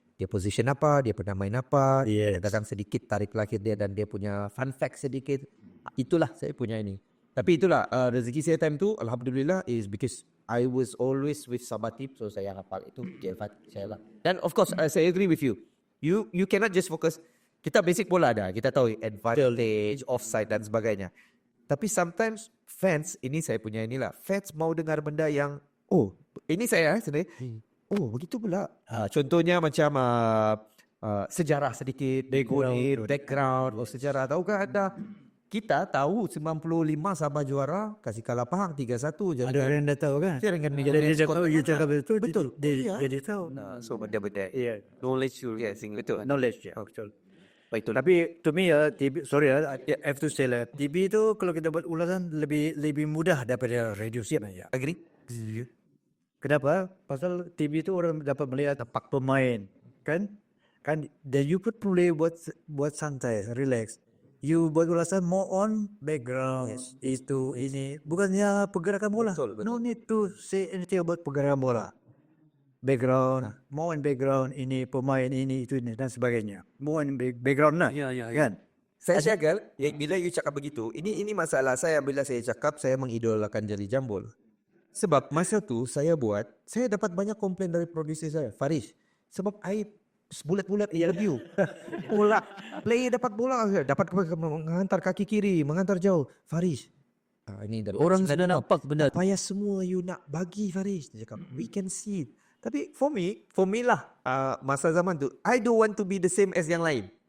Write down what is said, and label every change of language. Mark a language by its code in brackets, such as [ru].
[ms] Dia position apa, dia pernah main apa, kadang sedikit tarik lahir dia dan dia punya fun fact sedikit. Itulah saya punya ini. Tapi itulah rezeki saya time tu, alhamdulillah, [en] is because I was always with Sabah team, [ms] so saya hafal itu dia saya lah. [en] Dan of course, saya agree with you. You cannot just focus. [ms] Kita basic bola ada, kita tahu advantage, offside dan sebagainya. Tapi sometimes fans, ini saya punya inilah, fans mau dengar benda yang, ini saya sendiri. Begitu pula. Contohnya macam sejarah sedikit, background, sejarah. Tahukah anda? Kita tahu 95 Sabah juara, kasih kalah Pahang 3-1. Ada orang dah tahu kan? Dia cakap betul. Betul. Dia tahu. So benda-benda. Yeah. [en] Knowledge you. Yes, betul. [ms] Knowledge ya. Betul. Baik tu. Tapi to me TV, [en] sorry I have to say [ms] lah, TV tu kalau kita buat ulasan lebih mudah daripada radio siap ya. [en] Agree? [ms] Kenapa? Pasal TV tu orang dapat melihat tapak pemain, kan? Dan you put play buat santai, relax. You buat ulasan [en] more on background, [ms] itu ini, bukannya pergerakan bola. Betul. [en] No need to say anything about [ms] pergerakan bola. [en] Background, more on background, [ms] ini pemain ini itu ini dan sebagainya. [en] More on background lah, kan? [ms] Saya jaga, bila you cakap begitu, ini masalah saya bila saya cakap saya mengidolakan Jali Jambul. Sebab masa tu saya dapat banyak komplain dari produser saya, Faris. Sebab I bulat-bulat interview. Bola, player dapat bola, dapat menghantar kaki kiri, menghantar jauh. Faris, ini Orang sudah nampak benda. payah semua you nak bagi Faris. Dia cakap, [en] we can see it. [ms] Tapi for me lah, masa zaman tu, [en] I don't want to be the same as [ms] yang lain.